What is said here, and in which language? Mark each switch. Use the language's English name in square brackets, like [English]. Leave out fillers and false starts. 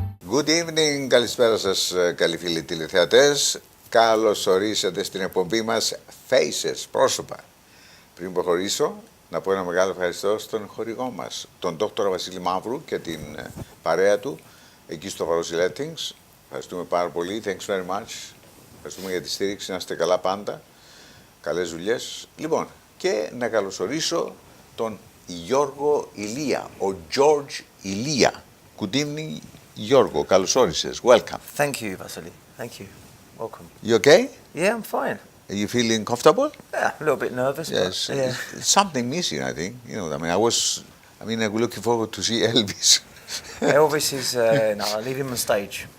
[English] Good evening, [Greek] καλησπέρα σας καλοί φίλοι τηλεθεατές. Καλώς ορίσατε στην εκπομπή μας Faces, πρόσωπα. Πριν προχωρήσω, να πω ένα μεγάλο ευχαριστώ στον χορηγό μας, τον Δόκτωρα Βασίλη Μαύρου και την παρέα του, εκεί στο Προ σωπα. Ευχαριστούμε πάρα πολύ, [English] thanks very much. [Greek] Ευχαριστούμε για τη στήριξη, να είστε καλά πάντα. Καλές δουλειές. Λοιπόν, και να καλωσορίσω τον Γιώργο Ηλία, ο George Elias. [English] Good evening, Γιώργο. [Greek] Καλώς όρισες. [English] Welcome. Thank you, Vasily. Thank you. Welcome. You okay? Yeah, I'm fine. Are you feeling comfortable? Yeah, a little bit nervous. Yes. But, yeah. Something missing, I think. You know, I'm looking forward to see Elvis. Elvis is, no, I leave him on stage.